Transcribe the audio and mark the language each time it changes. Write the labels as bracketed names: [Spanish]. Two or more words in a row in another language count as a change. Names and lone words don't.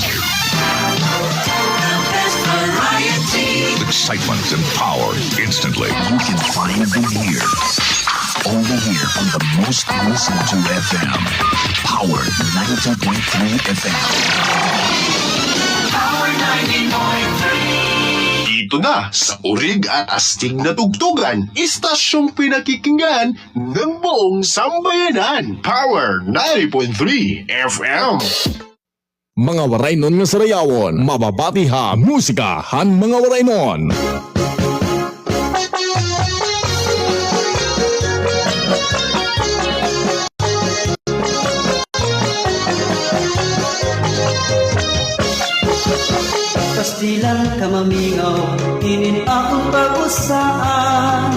[English] Excitement and power instantly. You can find them here. Over here on the most listened to FM. Power 92.3 FM. Power 90.3. [Filipino] Dito na sa urig at astig na tugtugan, istasyong pinakikinggan ng buong sambayanan. Power 90.3 FM. [Waray] Mga waraynon nga sarayawon, mababatiha, musikahan mga waraynon. Pastilan kamamingaw, inin akong pag-usaan.